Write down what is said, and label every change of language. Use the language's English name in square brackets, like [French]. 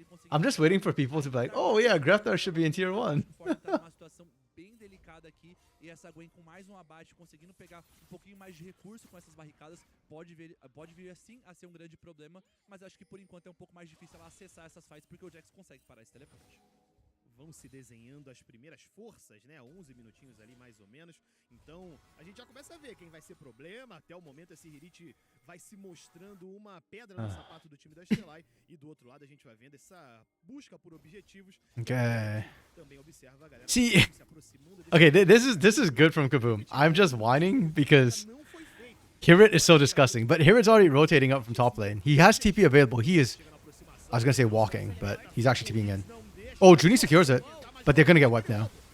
[English] I'm just waiting for people to be like, "Oh yeah, Greftar should be in tier 1." [Portuguese] Bem delicada aqui, e essa Gwen com mais um abate, conseguindo pegar um pouquinho mais de recurso com essas barricadas, pode vir assim a ser um grande problema, mas acho que por enquanto é um pouco mais difícil ela acessar essas fights, porque o Jax consegue parar esse teleporte. Vão se desenhando as primeiras forças, né? 11 minutinhos ali, mais ou menos. Então, a gente já começa a ver quem vai ser problema. Até o momento, esse Hirit vai se mostrando uma pedra no sapato do time da Stelai. E do outro lado, a gente vai vendo essa busca por objetivos. [English] Okay. [Portuguese] Também observa a galera [English] See, [Portuguese] se aproximando. [English] okay, this is good from Kaboom. I'm just whining because Hirit is so disgusting. But Hirit's already rotating up from top lane. He has TP available. He is, I was going to say walking, but he's actually TPing in. Oh, Junie secures it, but they're gonna get wiped now.